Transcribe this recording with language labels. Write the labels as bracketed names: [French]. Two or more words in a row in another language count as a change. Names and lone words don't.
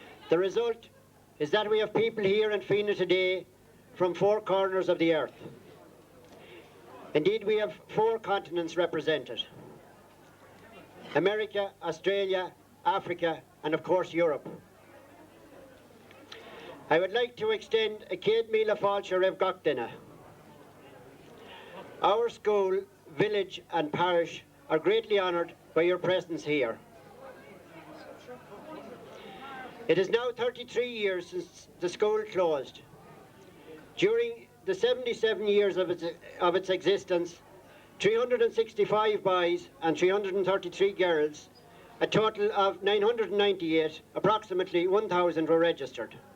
[English] The result is that we have people here in Fina today from 4 corners of the earth. Indeed, we have 4 continents represented: America, Australia, Africa, and of course Europe. I would like to extend a [Irish] céad míle fáilte raibh gach duine. [English] Our school, village and parish are greatly honoured by your presence here. It is now 33 years since the school closed. During the 77 years of its existence, 365 boys and 333 girls, a total of 998, approximately 1,000 were registered.